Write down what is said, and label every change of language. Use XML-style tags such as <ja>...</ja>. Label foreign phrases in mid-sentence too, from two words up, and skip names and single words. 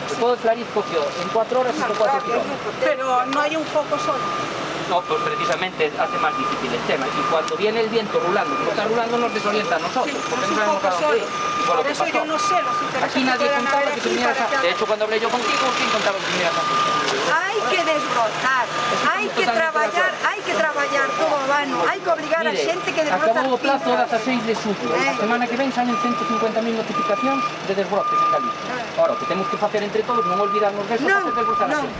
<es>El fuego de Flariz cogió en 4 horas 104 kilómetros. Pero no hay un foco solo. No, pues precisamente hace más difícil el tema. Y cuando viene el viento rulando, como está rulando, nos desorienta a nosotros. Porque no sabemos a dónde ir. Por eso yo no sé los intereses. Aquí nadie contaba que te vinieras a... De hecho, cuando hablé yo contigo, ¿quién contaba que vinieras a...</es> <gl>Hai que desbrozar, hai que traballar todo o ano, hai que obligar a xente que desbroza acabou o plazo 16 de xullo. A semana que ven salen 150.000 notificacións de desbroces en Galicia. Ahora, o que temos que facer entre todos, non olvidarnos deso, facer desbrozar a xente.</gl>